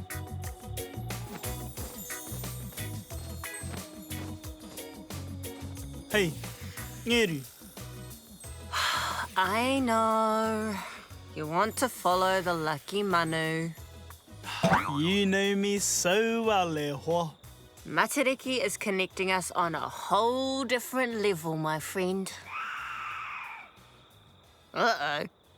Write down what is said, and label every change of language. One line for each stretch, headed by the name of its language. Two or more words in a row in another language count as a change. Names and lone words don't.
English: Hey, Ngeru, I know. You want to follow the lucky manu. you know me so well,
Māori: e hoa.
English: Matariki is connecting us on a whole different level, my friend. Uh-oh.